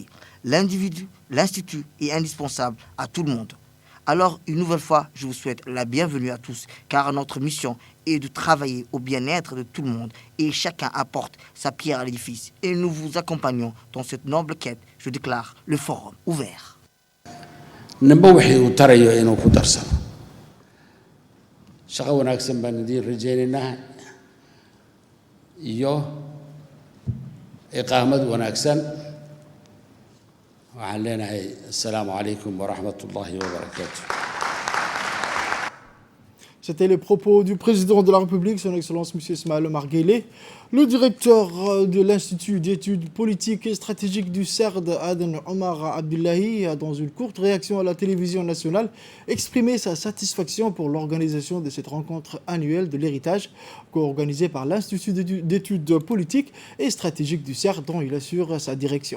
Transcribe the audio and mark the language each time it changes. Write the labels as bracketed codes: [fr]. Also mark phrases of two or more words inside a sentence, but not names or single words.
[fr] L'individu, l'institut est indispensable à tout le monde. Alors, une nouvelle fois, je vous souhaite la bienvenue à tous, car notre mission est de travailler au bien-être de tout le monde et chacun apporte sa pierre à l'édifice. Et nous vous accompagnons dans cette noble quête. Je déclare le forum ouvert. [so] Ninba wixii uu tarayo inuu ku darsado shaqo wanaagsan baan idiin rajaynaynaa iyo iqaamad wanaagsan waxaan leenahay [ar] السلام عليكم ورحمة الله وبركاته. [fr] C'était les propos du président de la République, son Excellence M. Ismaël Omar Guelleh. Le directeur de l'Institut d'études politiques et stratégiques du CERD, Aden Omar Abdullahi, a dans une courte réaction à la télévision nationale exprimé sa satisfaction pour l'organisation de cette rencontre annuelle de l'héritage co-organisée par l'Institut d'études politiques et stratégiques du CERD dont il assure sa direction.